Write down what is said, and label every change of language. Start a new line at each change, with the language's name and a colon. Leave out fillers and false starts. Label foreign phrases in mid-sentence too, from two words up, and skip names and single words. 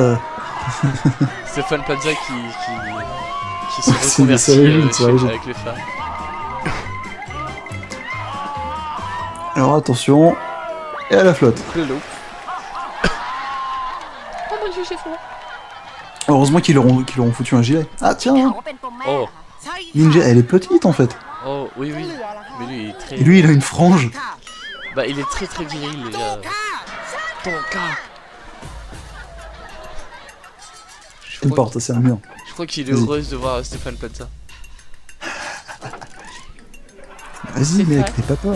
French: Stéphane Plaza qui se C'est reconvertit original, c'est original. avec les femmes. Alors attention, et à la flotte. Le loup. Heureusement qu'ils leur ont foutu un gilet. Ah tiens,
Thai: เขาเป็นปมแม่เหรอ
French: Oh,
Thai: คะ
French: Ninja, elle est petite en fait. oh, oui, oui. Mais lui, il est très. Et lui, il a une frange. Bah, il est très très viril déjà. Ton cas. Une porte, c'est un mur. Je crois qu'il est Vas-y. heureux de voir Stéphane Plaza. Vas-y, mec, t'es pas peur.